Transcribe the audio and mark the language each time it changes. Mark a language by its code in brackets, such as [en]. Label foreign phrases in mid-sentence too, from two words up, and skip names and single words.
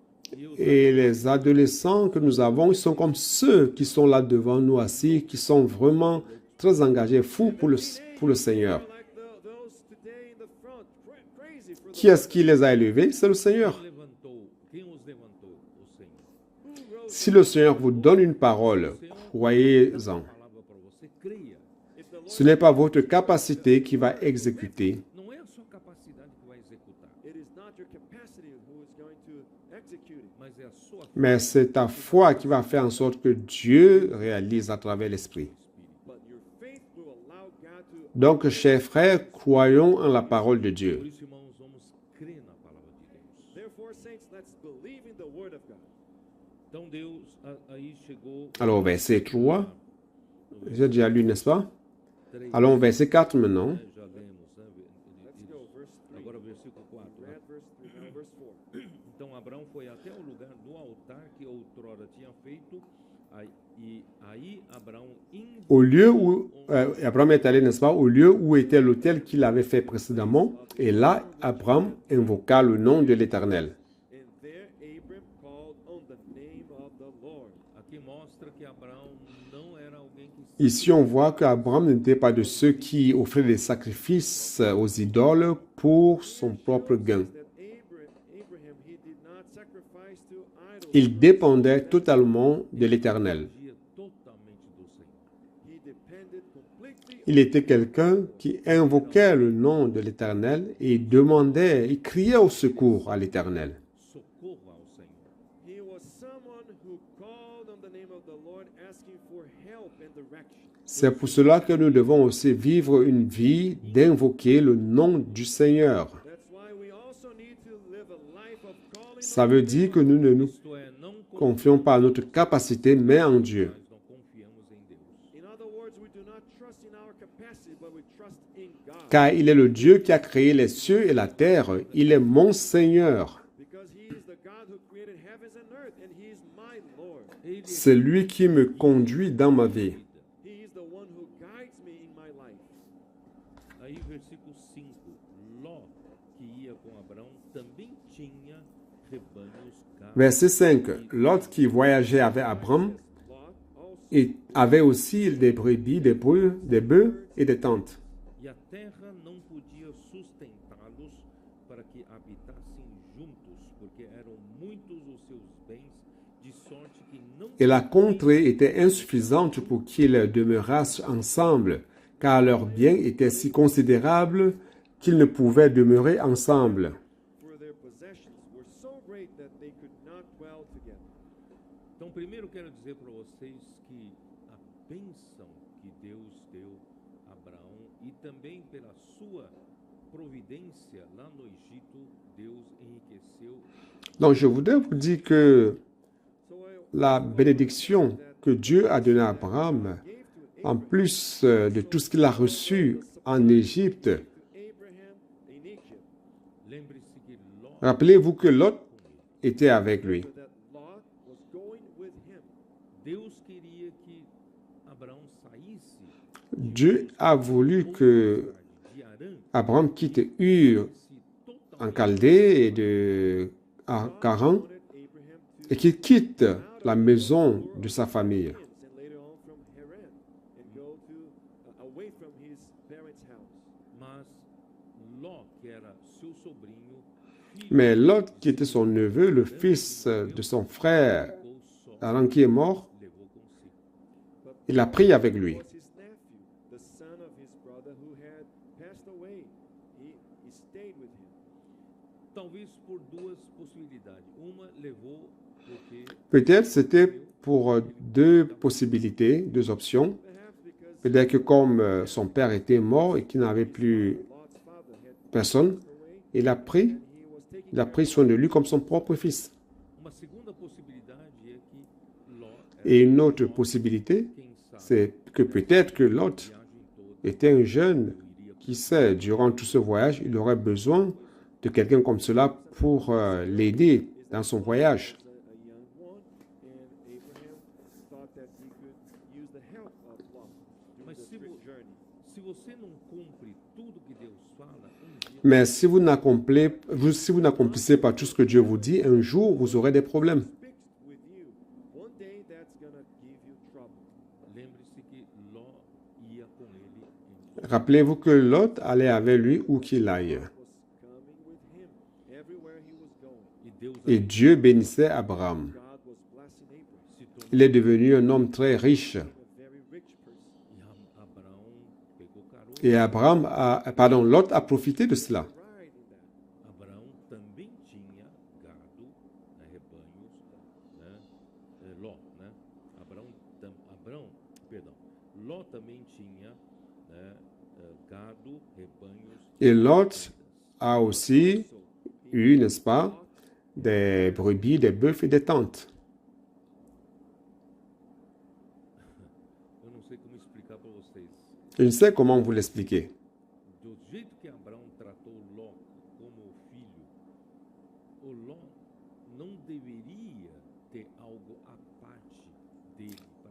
[fr] Et les adolescents que nous avons, ils sont comme ceux qui sont là devant nous assis, qui sont vraiment très engagés, fous pour le Seigneur. [en] They're like those today in the front, crazy for the [fr] Qui est-ce qui les a élevés? C'est le Seigneur. [pt] levantou. Quem os levantou? O Senhor. [en] who rose. [fr] Si le Seigneur vous donne une parole, croyez-en. [pt] Palavra para você, creia. [en] If the Lord, [fr] Ce n'est pas votre capacité qui va exécuter, [pt] Não é a sua capacidade que vai executar, [en] it is not your capacity who is going to execute it, [pt] mas é a sua [fr] mais c'est ta foi qui va faire en sorte que Dieu réalise à travers l'Esprit. [en] but your faith will allow God to. [fr] Donc, chers frères, croyons en la parole de [pt] Por [fr] Dieu. [pt] isso, irmãos, vamos crer na palavra de Deus. [en] Therefore, saints, let's believe in the word of God. [pt] Então Deus aí chegou. [fr] Alors, verset 3, j'ai déjà lu, n'est-ce pas? 3, Allons au verset 4 maintenant. [pt] já lemos, né? [en] Let's go, verse 3. [pt] Agora versículo 4. Né? [en] Read verse 3, now verse 4. [pt] Então Abraão foi até o lugar do altar que outrora tinha feito, e aí Abraão [fr] Au lieu où Abraham est allé, n'est-ce pas? Au lieu où était l'autel qu'il avait fait précédemment. Et là, Abraham invoqua le nom de l'Éternel. [en] And there Abram called on the name of the Lord. [pt] aqui mostra que Abraão não era alguém que [fr] Ici, on voit qu'Abraham n'était pas de ceux qui offraient des sacrifices aux idoles pour son propre gain. [en] That Abraham, he did not sacrifice to idols. [fr] Il dépendait totalement de l'Éternel. [pt] dependia totalmente do Senhor. [en] He depended completely. [fr] Il était quelqu'un qui invoquait le nom de l'Éternel et demandait, il criait au secours à l'Éternel. [pt] Socorro ao Senhor. [en] He was someone who called on the name of the Lord, asking for help and direction. [fr] C'est pour cela que nous devons aussi vivre une vie d'invoquer le nom du Seigneur. [en] That's why we also need to live a life of calling [fr] Ça veut dire que nous ne nous [pt] Isto é, não [fr] confions pas à notre capacité, mais en Dieu. [pt] nós não confiamos em Deus. [en] In other words, we do not trust in our capacity, but we trust in God. [fr] Car il est le Dieu qui a créé les cieux et la terre. Il est mon Seigneur. [en] Because he is the God who created heavens and earth, and he is my Lord. [pt] Ele [fr] C'est lui qui me conduit dans ma vie. [en] He is the one who guides me in my life. [pt] Aí, versículo 5. Ló, que ia com Abraão, também tinha rebanhos, cabras. [fr] Verset 5. L'autre qui voyageait avec Abraham [en] Lot also, [fr] et avait aussi des brebis, des bœufs et des tentes. [pt] E a terra não podia sustentá-los para que habitassem juntos, porque eram muitos os seus bens, de sorte que não [fr] Et la contrée était insuffisante pour qu'ils demeurassent ensemble, car leurs biens étaient si considérables qu'ils ne pouvaient demeurer ensemble. [en] for their possessions were so great that they could not dwell together. [pt] Então, primeiro quero dizer para vocês que a bênção que Deus deu a Abraão e também pela sua providência lá no Egito, Deus enriqueceu. [fr] Donc je voudrais vous dire que [en] So I [fr] la bénédiction que Dieu a donnée à Abraham, en plus de tout ce qu'il a reçu en Égypte, [en] to Abraham in Egypt, [pt] Lembre-se que Ló [fr] rappelez-vous que Lot était avec lui. [en] that Lot was going with him. [pt] Deus queria que Abraão saísse [fr] Dieu a voulu que [pt] de Harã, [fr] Abraham quitte Ur [pt] se [fr] en [pt] totalmente [fr] Chaldée et de Haran [en] Wanted Abraham to [fr] et qu'il quitte la maison de sa famille. [en] and later on from Haran and go to away from his parents' house. [pt] mas Ló, que era seu sobrinho, filho [fr] Mais Lot, qui était son neveu, le fils de son frère, [pt] ficou só, [fr] Haran qui est mort, [pt] levou consigo. [fr] il l'a pris avec lui. [en] Was his nephew, the son of his brother who had passed away. He stayed with him. [pt] Talvez por duas possibilidades. Uma levou porque [fr] Peut-être c'était pour deux possibilités, deux options. [en] Perhaps because [fr] Peut-être que comme son père était mort et qu'il n'avait plus [en] Lot's father had [fr] personne, [en] passed away, [fr] il a pris, [en] he was taking [fr] il a pris soin de lui comme son propre fils. [pt] uma segunda possibilidade é que Ló [fr] Et une autre possibilité, [pt] quem sabe, [fr] c'est que peut-être que Lot [pt] viagem toda [fr] était un jeune, [pt] iria [fr] qui sait, durant tout ce voyage, il aurait besoin de quelqu'un comme cela pour l'aider dans son voyage. [en] a young one, and Abraham thought that he could use the help of Lot during [pt] Mas [en] the [pt] se vo- [en] journey. [pt] Se você não cumpre tudo que Deus fala, dia [fr] Mais si vous n'accomplissez pas tout ce que Dieu vous dit, un jour, vous aurez des problèmes. [en] Fixed with you. One day that's gonna give you trouble. [pt] lembre-se que Ló ia com ele em [fr] Rappelez-vous que Lot allait avec lui où qu'il aille. [en] Was coming with him everywhere he was going. [pt] e Deus [fr] Et Dieu bénissait Abraham. [en] God was blessing Abraham, [pt] se tornou [fr] Il est devenu un homme très riche. [en] a very rich person. [pt] e Abraão pegou carona. [fr] Et Lot a profité de cela. [en] Right in that. [pt] Abraão também tinha gado, né, rebanhos, né? Ló, né? Ló também tinha, né, gado, rebanhos. [fr] Et Lot a aussi eu, n'est-ce pas, des brebis, des bœufs et des tentes. [pt] Eu não sei como explicar para vocês. [fr] Je ne sais comment vous l'expliquer. [pt] Do jeito que Abraão tratou Ló como filho, o Ló não deveria ter algo à parte dele para